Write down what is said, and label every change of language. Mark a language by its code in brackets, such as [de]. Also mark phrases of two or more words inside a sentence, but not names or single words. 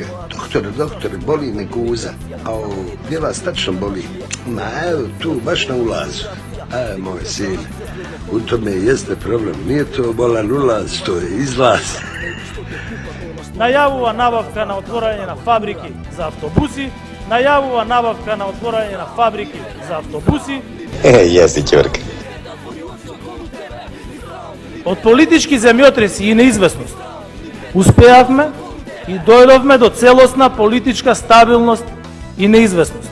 [bs] Doktore, boli me guza. Gdje vas tačno boli? Ma evo tu, baš na ulazu. Moj sin, u tome jeste problem. Nije to bolan ulaz, to je izlaz. [mk] Најавува набавка на отворање на фабрики за автобуси, најавува набавка на отворање на фабрики за автобуси. Еси ќорка. Од политички земјотреси и неизвестност успеавме и дојдовме до целосна политичка стабилност и неизвестност.